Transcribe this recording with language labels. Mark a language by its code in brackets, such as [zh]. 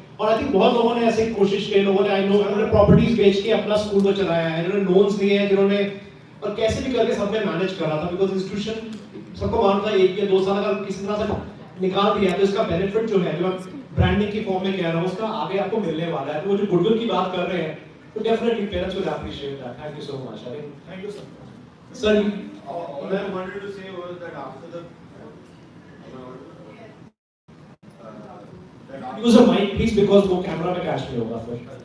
[hi] और I think बहुत लोगों ने ऐसे कोशिश की, लोगों ने आई नो उन्होंने प्रॉपर्टीज बेच के अपना स्कूल को चलाया है, इन्होंने लोन्स लिए हैं जिन्होंने, और कैसे भी करके सबने मैनेज करा था, बिकॉज इंस्टीट्यूशन सबको मानता है 1 या 2 साल अगर किसी तरह से निकाल दिया तो इसका बेनिफिट जो है, जो ब्रांडिंग की फॉर्म में कह रहा हूँ, उसका आगे आपको मिलने वाला है। तो वो जो गुडविल की बात कर रहे हैं, तो definitely [en] Parents will appreciate that. Thank you so much. Thank you sir. Sir, all I wanted to say was that after the use a mic please because [hi] वो कैमरा में कैच नहीं होगा फिर।